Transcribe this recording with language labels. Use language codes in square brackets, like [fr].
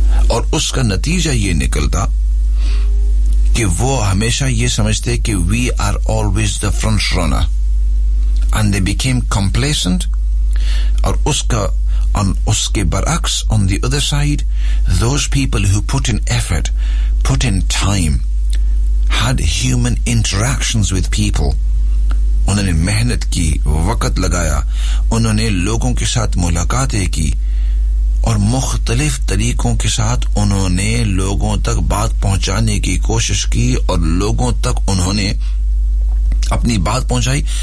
[ur] اور اس کا نتیجہ یہ نکلتا کہ وہ ہمیشہ یہ سمجھتے کہ [en] we are always the front runner and they became complacent [ur] اور اس کا اس کے برعکس [en] on the other side those people who put in effort put in time had human interactions with people. [ur] انہوں نے محنت کی, وقت لگایا, انہوں نے لوگوں کے ساتھ ملاقاتیں کی, اور مختلف طریقوں کے ساتھ انہوں نے لوگوں تک بات پہنچانے کی کوشش کی, اور لوگوں تک انہوں نے اپنی بات پہنچائی.